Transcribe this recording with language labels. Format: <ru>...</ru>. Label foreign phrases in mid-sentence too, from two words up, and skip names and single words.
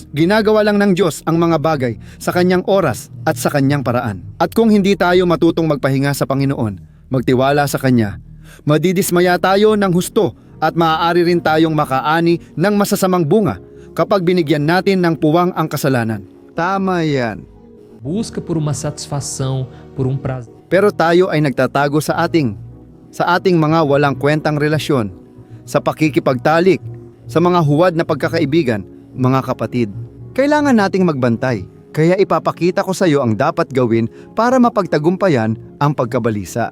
<tl>Ginagawa lang ng Diyos ang mga bagay sa kanyang oras at sa kanyang paraan. At kung hindi tayo matutong magpahinga sa Panginoon, magtiwala sa Kanya, madidismaya tayo ng husto at maaari rin tayong makaani ng masasamang bunga kapag binigyan natin ng puwang ang kasalanan. Tama yan.</tl> <pt>Busca por uma satisfação, por um prazer.</pt> <tl>Pero tayo ay nagtatago sa ating mga walang kwentang relasyon, sa pakikipagtalik, sa mga huwad na pagkakaibigan, mga kapatid. Kailangan nating magbantay, kaya ipapakita ko sa iyo ang dapat gawin para mapagtagumpayan ang pagkabalisa.</tl>